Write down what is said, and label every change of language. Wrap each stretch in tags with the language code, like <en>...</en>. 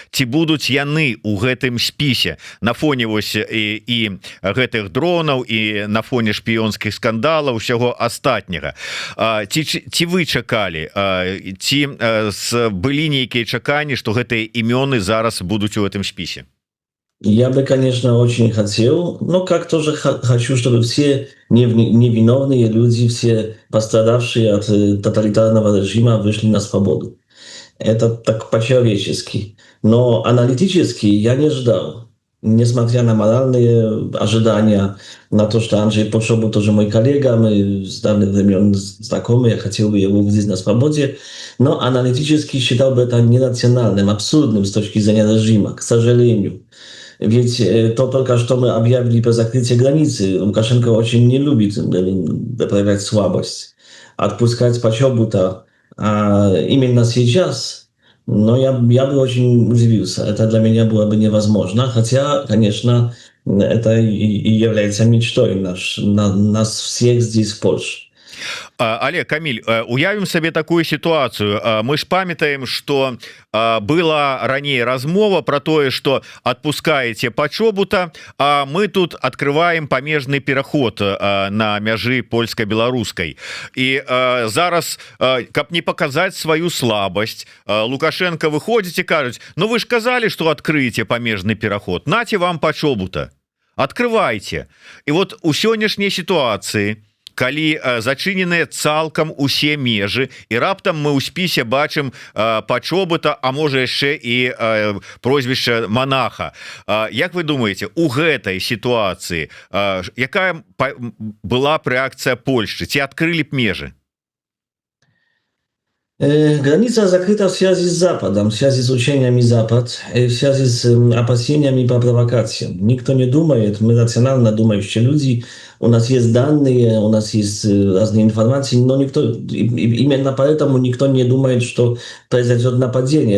<be>Ці будуць яны ў гэтым спісе на фоне вось і гэтых дронаў, і на фоне шпіёнскіх скандалаў, усяго астатняга? Ці вы чакалі, ці былі нейкія чаканні, што гэтыя імёны зараз будуць у гэтым спісе?</be> <ru>Я бы, конечно, очень хотел, но как тоже хочу, чтобы все невиновные люди, все пострадавшие от тоталитарного режима вышли на свободу. Это так по-человечески. Но аналитически я не ждал. Несмотря на моральные ожидания, на то, что Анджей Почобут тоже мой коллега, мы с давних времен знакомы, я хотел бы его увидеть на свободе, но аналитически считал бы это нерациональным, абсурдным с точки зрения режима, к сожалению. Ведь то только что мы объявили про закрытие границы. Лукашенко очень не любит проявлять слабость, отпускать Почобута именно сейчас. Но я бы очень удивился. Это для меня было бы невозможно. Хотя, конечно, это и является мечтой нас всех здесь в Польше.</ru> <be>Але, Каміль, уявім сабе такую сітуацыю. Мы ж памятаем, што была раней размова про тое, што адпускаеце Пачобута, а мы тут открываем памежны пераход на мяжы польска-беларускай. І зараз, каб не паказаць сваю слабасць, Лукашенко выходзіць і кажуць: ну вы ж казалі, што адкрыеце памежны пераход, наце вам Пачобута, открывайте. І вот у сённяшняй сітуацыі, калі зачыненыя цалкам усе межы, і раптам мы ў спісе бачым Пачобута, а можа яшчэ і прозвішча монаха. Як вы думаеце, у гэтай сітуацыі якая была б рэакцыя Польшчы? Ці адкрылі б межы?</be> <ru>Граница закрыта в связи с Западом, в связи с учениями Запад, в связи с опасениями по провокациям. Никто не думает, мы рационально думающие люди, у нас есть данные, у нас есть разные информации, но никто, именно поэтому никто не думает, что произойдет нападение.</ru>